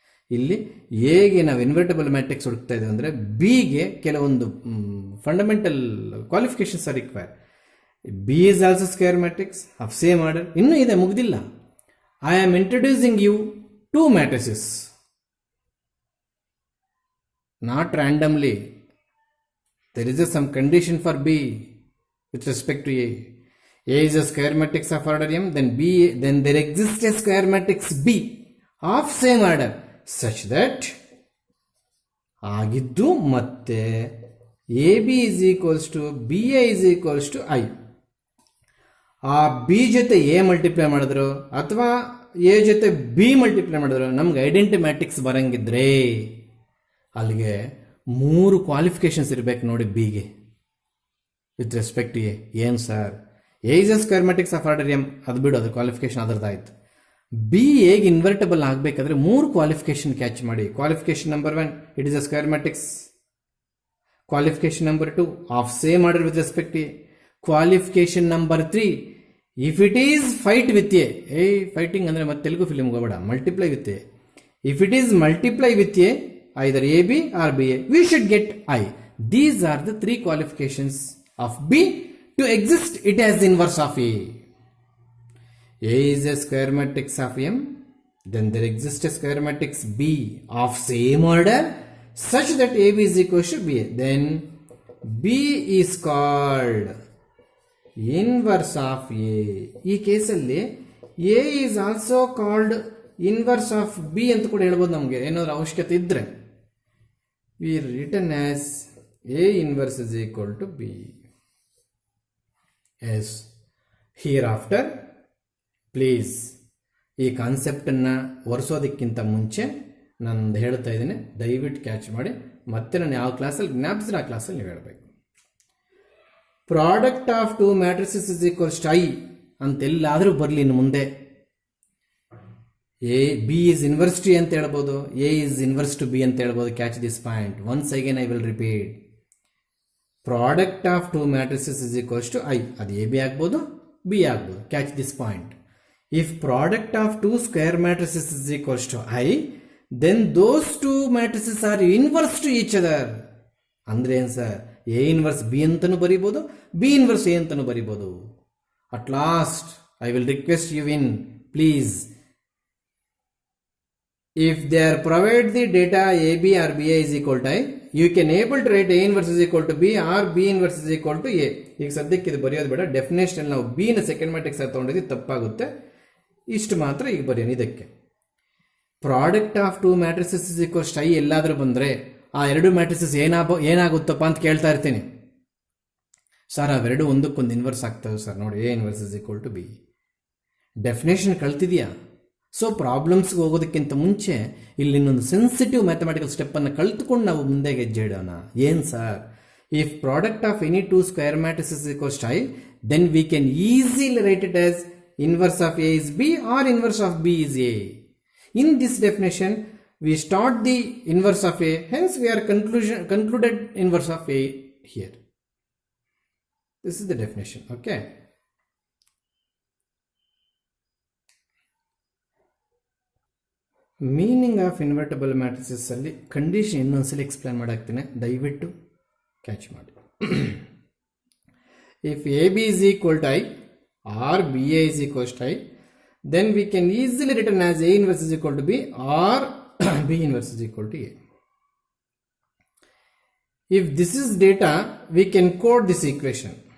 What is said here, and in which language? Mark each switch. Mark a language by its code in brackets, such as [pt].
[kn] ಇಲ್ಲಿ ಹೇಗೆ ನಾವು ಇನ್ವರ್ಟಬಲ್ ಮ್ಯಾಟ್ರಿಕ್ಸ್ ಹುಡುಕ್ತಾ ಇದ್ದೇವೆ ಅಂದರೆ ಬಿಗೆ ಕೆಲವೊಂದು fundamental qualifications R require. [en] B is also square matrix of same order. [kn] ಇನ್ನೂ ಇದೆ, ಮುಗ್ದಿಲ್ಲ. [en] I am introducing you 2 matrices, not randomly. there is some condition for B with respect to A. A is a square matrix of order M, then there exists a square matrix B of same order such that [kn] ಆಗಿದ್ದು ಮತ್ತೆ [en] AB is equals to BA is equals to I. [kn] ಆ B ಜೊತೆ A multiply ಮಾಡಿದ್ರು ಅಥವಾ A ಜೊತೆ B multiply ಮಾಡಿದ್ರು ನಮ್ಗೆ identity matrix ಬರಂಗಿದ್ರೆ ಅಲ್ಲಿಗೆ 3 ಕ್ವಾಲಿಫಿಕೇಶನ್ಸ್ ಇರಬೇಕು ನೋಡಿ ಬಿಗೆ [en] With respect A. [kn] ಏನು sir, [en] A is a square matrix of order M, [kn] ಅದು ಬಿಡು, ಅದು ಕ್ವಾಲಿಫಿಕೇಶನ್ ಅದರದಾಯ್ತು. ಬಿ ಹೇಗೆ ಇನ್ವರ್ಟಬಲ್ ಆಗಬೇಕಾದ್ರೆ 3 ಕ್ವಾಲಿಫಿಕೇಶನ್ ಕ್ಯಾಚ್ ಮಾಡಿ. [en] Qualification number 1, it is a square matrix. Qualification number 2, of same order with respect A. ಕ್ವಾಲಿಫಿಕೇಶನ್ ನಂಬರ್ 3, if it is fight with A. [kn] Fighting ಅಂದರೆ ಮತ್ತೆ Telugu film ಹೋಗಬೇಡ, multiply with A. [en] If it is multiply with A, either AB or BA, we should get I. These are the 3 qualifications of B to exist it as the inverse of A. A is a square matrix of M, then there exists a square matrix B of same order such that AB is equal to BA. Then B is called inverse of A. [kn] ಈ ಕೇಸಲ್ಲಿ [en] A is also called inverse of B [kn] ಅಂತ ಕೂಡ ಹೇಳ್ಬೋದು. ನಮಗೆ ಏನಾದರೂ ಅವಶ್ಯಕತೆ ಇದ್ರೆ [en] we written as A inverse is equal to B. Yes, hereafter please [kn] ಈ ಕಾನ್ಸೆಪ್ಟನ್ನು ಒರೆಸೋದಕ್ಕಿಂತ ಮುಂಚೆ ನಾನು ಹೇಳ್ತಾ ಇದ್ದೀನಿ, ದಯವಿಟ್ಟು ಕ್ಯಾಚ್ ಮಾಡಿ. ಮತ್ತೆ ನಾನು ಯಾವ ಕ್ಲಾಸಲ್ಲಿ ಜ್ಞಾಪಿಸಿದ್ರೆ ಆ ಕ್ಲಾಸಲ್ಲಿ ನೀವು ಹೇಳಬೇಕು. [en] product of 2 matrices is equals to I [kn] ಅಂತೆಲ್ಲಾದರೂ ಬರಲಿ ಇನ್ನು ಮುಂದೆ. [en] A B is inverse to [kn] ಅಂತ ಹೇಳ್ಬೋದು, [en] A is inverse to B ಅಂತ ಹೇಳ್ಬೋದು. Catch this point once again, I will repeat. Product of 2 matrices is equals to I. [kn] ಅದು A B ಆಗ್ಬೋದು, B ಆಗ್ಬೋದು. [en] Catch this point. If product of 2 square matrices is equals to I, then those 2 matrices are inverse to each other. [kn] ಅಂದ್ರೆ ಏನು sir, A inverse B ಅಂತಲೂ ಬರೀಬೋದು, B inverse A ಅಂತಲೂ ಬರೀಬೋದು. [en] At last I will request you in please, if they are provide the data AB or BA is equal to I, you can able to write A inverse is equal to B or B inverse is equal to A. [kn] ಈಗ ಸದ್ಯಕ್ಕೆ ಇದು ಬರೆಯೋದು ಬೇಡ. Definition ನಾವು B ನ second matrix ತಗೊಂಡಿದ್ದು ತಪ್ಪಾಗುತ್ತೆ. ಇಷ್ಟು ಮಾತ್ರ ಈಗ ಬರೆಯೋಣ. ಇದಕ್ಕೆ [en] product of 2 matrices is equals to I [kn] ಎಲ್ಲಾದರೂ ಬಂದರೆ ಆ 2 ಮ್ಯಾಟ್ರಿಸಸ್ ಏನಾಗುತ್ತಪ್ಪ ಅಂತ ಕೇಳ್ತಾ ಇರ್ತೀನಿ. ಸರ್ ಅವೆರಡು ಒಂದಕ್ಕೊಂದು ಇನ್ವರ್ಸ್ ಆಗ್ತವೆ ಸರ್. ನೋಡಿ, [en] A inverse is equal to B. [kn] Definition ಕಳ್ತಿದ್ಯಾ? So ಪ್ರಾಬ್ಲಮ್ಸ್ಗೆ ಹೋಗೋದಕ್ಕಿಂತ ಮುಂಚೆ ಇಲ್ಲಿ ಇನ್ನೊಂದು ಸೆನ್ಸಿಟಿವ್ ಮ್ಯಾಥಮೆಟಿಕಲ್ ಸ್ಟೆಪ್ಪನ್ನು ಕಲ್ತ್ಕೊಂಡು ನಾವು ಮುಂದೆ ಹೆಜ್ಜೆ ಇಡೋಣ. ಏನು sir, [en] If product of any 2 square matrices equals to I, then we can easily write it as inverse of A is B or inverse of B is A. In this definition we start the inverse of A, hence we are concluded inverse of A here. This is the definition. Okay. [kn] Meaning of ಇನ್ವರ್ಟಬಲ್ matrices ಅಲ್ಲಿ condition ಇನ್ನೊಂದ್ಸಲಿ explain ಮಾಡಾಕ್ತೀನಿ, ದಯವಿಟ್ಟು catch ಮಾಡಿ. [en] If A B is equal to I or B A is equal to I, then we can easily written as A inverse is equal to B or B inverse is equal to A. If this is data, we can code this equation.